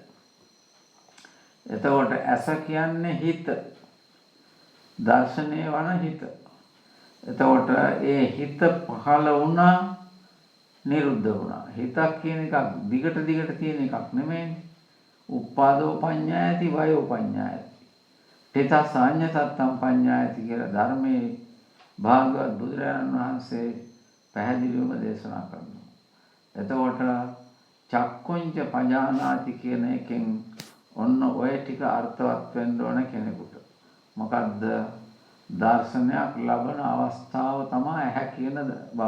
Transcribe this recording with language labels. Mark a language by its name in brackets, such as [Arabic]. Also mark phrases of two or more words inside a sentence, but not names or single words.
[Sinhala] එතකොට ඇස කියන්නේ හිත. දර්ශනය වන හිත. එතකොට ඒ හිත පහළ වුණා නිරුද්ධ වුණා. හිතක් කියන එකක් දිගට තියෙන එකක් නෙමෙයි. [Pali] උප්පාදෝ පඤ්ඤායති වයෝ පඤ්ඤායති. පිතා සාඤ්ඤ සත්තම් පඤ්ඤායති [Sinhala] කියලා ධර්මයේ භාගවත් බුදුරජාණන් වහන්සේ පැහැදිලිවම දේශනා කරනවා. එතකොට [Pali] චක්කුංච පජානාති [Sinhala] කියන එකෙන් ඔන්න ඔය ටික අර්ථවත් වෙන්න ඕන කෙනෙකුට. මොකද්ද? දර්ශනයක් ලබන අවස්ථාව තමයි ඇහැ කියන බව.